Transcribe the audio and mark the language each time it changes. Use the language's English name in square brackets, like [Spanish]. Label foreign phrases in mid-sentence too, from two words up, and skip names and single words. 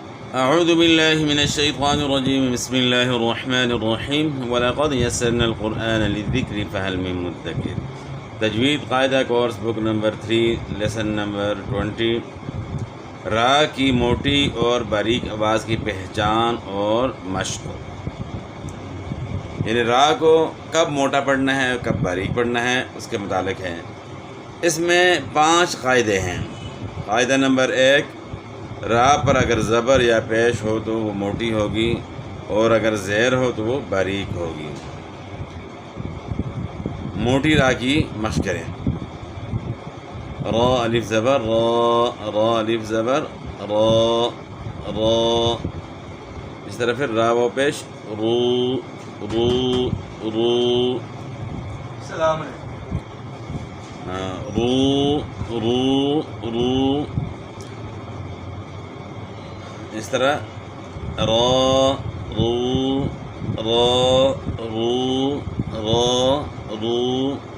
[Arabic] اعوذ باللہ من الشیطان الرجیم بسم اللہ الرحمن الرحیم وَلَقَدْ يَسَّرْنَا الْقُرْآنَ لِلذِّكْرِ فَهَلْ مِن مُدَّكِرٍ۔ [Urdu] تجوید قاعدہ [English] course book [Urdu] نمبر 3 لیسن نمبر 20، را کی موٹی اور باریک آواز کی پہچان اور مشق۔ یعنی را کو کب موٹا پڑھنا ہے کب باریک پڑھنا ہے اس کے متعلق ہے۔ اس میں 5 قاعدے ہیں۔ قاعدہ نمبر 1، را پر اگر زبر یا پیش ہو تو وہ موٹی ہوگی اور اگر زیر ہو تو وہ باریک ہوگی۔ موٹی را کی مشق کریں۔ را الف زبر را، را الف زبر را، را۔ اس طرح پھر را و پیش رو، رو، رو۔ [Arabic] السلام علیکم۔ [Urdu] رو، رو، رو۔ اس طرح را، رو، را، رو، را، رو۔